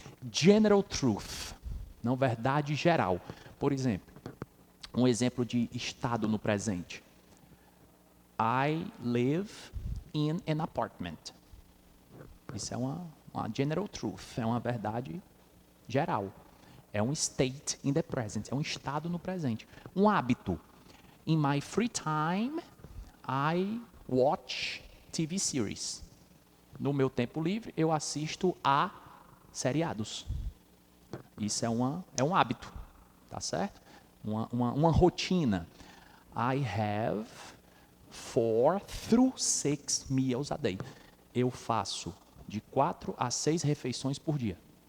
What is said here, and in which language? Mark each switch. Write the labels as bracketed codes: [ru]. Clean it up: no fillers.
[pt] General truth, não verdade geral. Por exemplo, um exemplo de estado no presente. [en] I live in an apartment. [pt] Isso é uma general truth, é uma verdade geral. É um [en] state in the present, [pt] é um estado no presente. Um hábito. [en] In my free time, I watch TV series. [pt] No meu tempo livre, eu assisto a seriados. Isso é um hábito, tá certo? Uma rotina. [en] I have 4 to 6 meals a day. [pt] Eu faço de 4 a 6 refeições por dia.